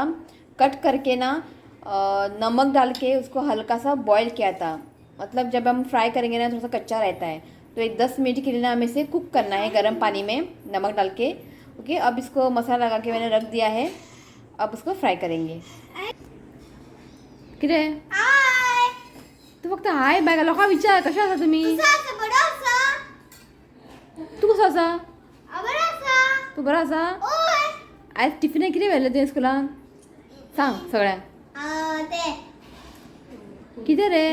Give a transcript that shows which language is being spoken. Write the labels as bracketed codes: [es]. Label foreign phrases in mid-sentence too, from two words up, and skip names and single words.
[hi] कट करके ना नमक डाल के उसको हल्का सा बॉईल किया था। मतलब जब हम फ्राई करेंगे ना थोड़ा सा कच्चा रहता है। तो एक 10 मिनट के लिए ना हमें इसे कुक करना है गर्म पानी में नमक डाल के। ओके, अब इसको मसाला लगा के मैंने रख दिया है। अब उसको फ्राई करेंगे। [kok] किरे तू फक्त [en] hi bye [kok] लोका विचार, कशा आसा तुम्ही? तू कसा आसा? तू बरा आसा? आज टिफिन किती व्हेले तुवें स्कुलान? सांग सगळ्यांक. कितें रे?